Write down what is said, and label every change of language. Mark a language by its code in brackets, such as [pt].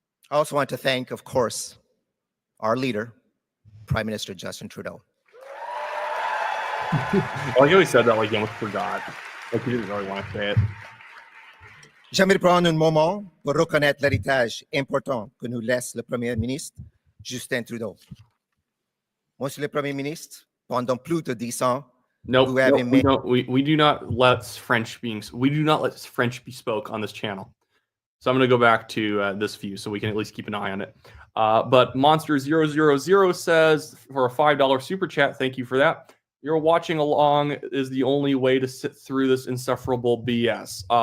[en] I also want to thank, of course, our leader, Prime Minister Justin Trudeau. Well, he always said that like he almost forgot. Like he didn't really want to say it. [fr] J'aimerais prendre un moment pour reconnaître l'héritage important que nous laisse le Premier ministre Justin Trudeau. Monsieur le Premier ministre, pendant plus de 10 ans, [en] Nope, we do not let French be spoke on this channel. So I'm going to go back to this view so we can at least keep an eye on it. But Monster000 says for a $5 super chat, thank you for that. You're watching along is the only way to sit through this insufferable BS.